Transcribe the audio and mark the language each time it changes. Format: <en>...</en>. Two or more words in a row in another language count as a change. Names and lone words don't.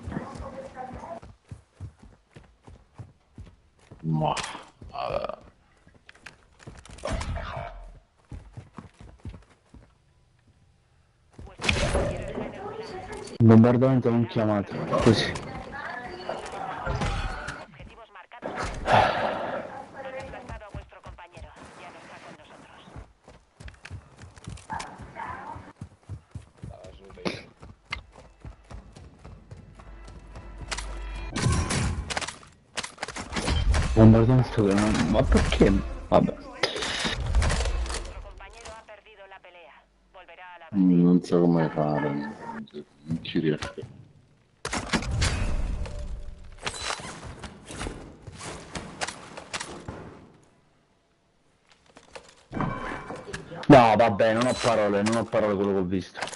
<it>Ma il bombardamento non chiamato, così.</it> <es>Objetivos marcados. Han desplazado a vuestro compañero. Ya no está con nosotros.</es> <it>Bombardamento che non... Ma perché? Vabbè.</it> <es>Vuestro compañero ha perdido la pelea. Volverá a la base.</es> <it>Non so come fare, non ci riesco. No, vabbè, non ho parole quello che ho visto.</it>